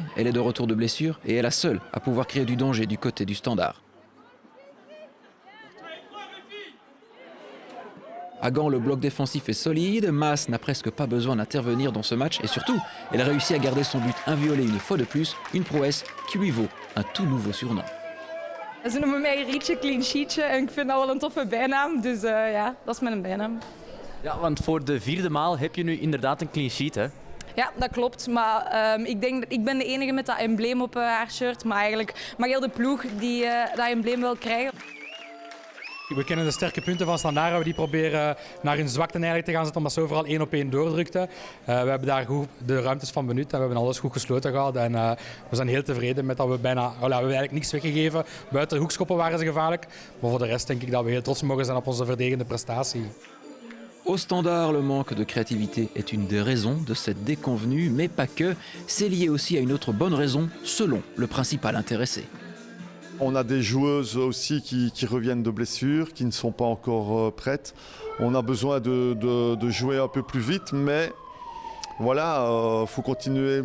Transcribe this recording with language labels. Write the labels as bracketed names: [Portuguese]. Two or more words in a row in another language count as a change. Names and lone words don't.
[French] Elle est de retour de blessure et est la seule à pouvoir créer du danger du côté du Standard. À Gand, le bloc défensif est solide. Maas n'a presque pas besoin d'intervenir dans ce match et surtout, elle réussit à garder son but inviolé une fois de plus, une prouesse qui lui vaut un tout nouveau surnom. [Dutch] Ze noemen mij Rietje Clean Sheetje en ik vind dat wel een toffe bijnaam, dus ja, dat is mijn bijnaam. Ja, want voor de 4e maal heb je nu inderdaad een [English] clean sheet, [Dutch] hè? Ja, dat klopt, maar ik ben de enige met dat embleem op haar shirt, maar eigenlijk mag heel de ploeg die dat embleem wil krijgen. We kennen de sterke punten van Standaard, we die proberen naar hun zwakte eigenlijk te gaan zetten, omdat ze overal 1 op 1 doordrukten. We hebben daar goed de ruimtes van benut en we hebben alles goed gesloten gehouden. En we zijn heel tevreden met dat we bijna, we hebben eigenlijk niks weggegeven. Buiten de hoekschoppen waren ze gevaarlijk, maar voor de rest denk ik dat we heel trots mogen zijn op onze verdedigende prestatie. [French] Au Standard, le manque de créativité est une des raisons de cette déconvenue, mais pas que. C'est lié aussi à une autre bonne raison, selon le principal intéressé. On a des joueuses aussi qui reviennent de blessures, qui ne sont pas encore prêtes. On a besoin de jouer un peu plus vite, mais voilà, faut continuer.